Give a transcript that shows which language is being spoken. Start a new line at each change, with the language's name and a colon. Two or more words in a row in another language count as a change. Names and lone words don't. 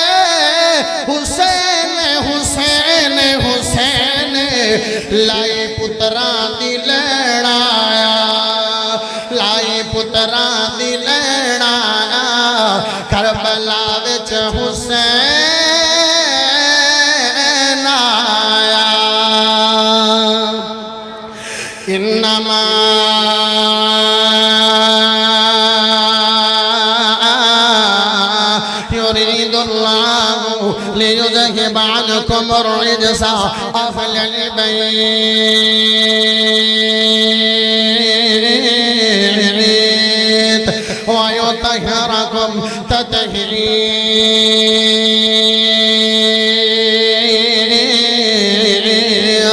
Punjabi: حسین حسین حسین لائی پتران دی لین آیا لائی پتران دی لین آیا کربلا وچ حسین آیا انما
Arabic: يريد الله ليذهب عنكم الرجس أهل البيت ويطهركم تطهيرا